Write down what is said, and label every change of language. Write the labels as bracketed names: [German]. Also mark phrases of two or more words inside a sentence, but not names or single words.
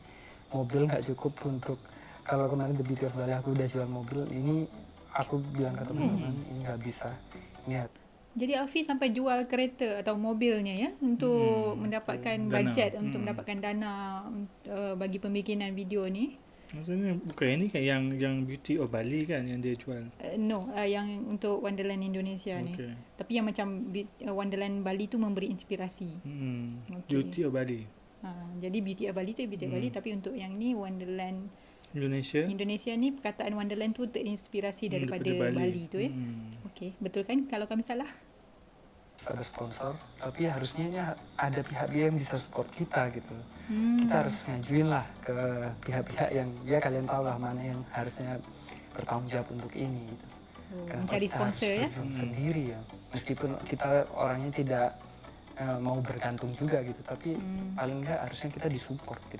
[Indonesian] Mobil nggak cukup untuk, kalau kemarin The Beauty of Bali aku udah jual mobil, ini aku bilang ke teman-teman ini nggak bisa. Ini [Malay] Jadi Alfie sampai jual kereta atau mobilnya ya untuk mendapatkan dana. budget, untuk mendapatkan dana bagi pembikinan video ni. Maksudnya bukan ini kan yang Beauty of Bali kan yang dia jual. No, yang untuk Wonderland Indonesia ni. Okay. Tapi yang macam Wonderland Bali tu memberi inspirasi. Okey. Beauty of Bali. Jadi Beauty of Bali tu Beauty of Bali, tapi untuk yang ni Wonderland Indonesia. Indonesia ni, perkataan Wonderland tu terinspirasi daripada Bali tu ya. Okey, betul kan kalau kami salah? [Indonesian] ada sponsor, tapi harusnya ada pihak yang bisa support kita gitu. Kita harus ngajuin lah ke pihak-pihak yang ya kalian tahu lah mana yang harusnya bertanggung jawab untuk ini gitu. [Malay] Kenapa Mencari [Indonesian] kita [Malay] sponsor [Indonesian] harus [Malay] ya? [Indonesian] berjuang sendiri ya, meskipun kita orangnya tidak mau bergantung juga gitu, tapi paling enggak harusnya kita disupport gitu.